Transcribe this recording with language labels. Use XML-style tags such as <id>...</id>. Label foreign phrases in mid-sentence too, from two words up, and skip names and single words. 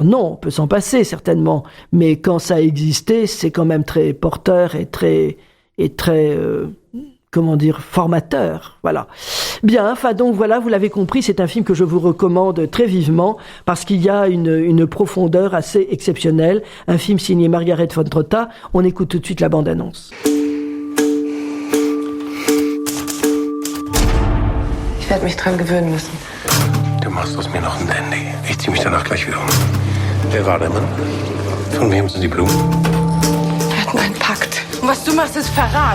<fr>Non, on peut s'en passer, certainement. Mais quand ça a existé, c'est quand même très porteur et très formateur, voilà. Bien, enfin donc voilà, vous l'avez compris, c'est un film que je vous recommande très vivement parce qu'il y a une profondeur assez exceptionnelle. Un film signé Margaret von Trotta. On écoute tout de suite la bande-annonce.</fr> <de>Ich werde mich dran gewöhnen müssen. Du machst aus mir noch ein Dandy. Ich zieh mich danach gleich wieder um. Wer war der Mann? Von wem sind die Blumen? Wir hatten einen Pakt. Und was du machst, ist Verrat.</de>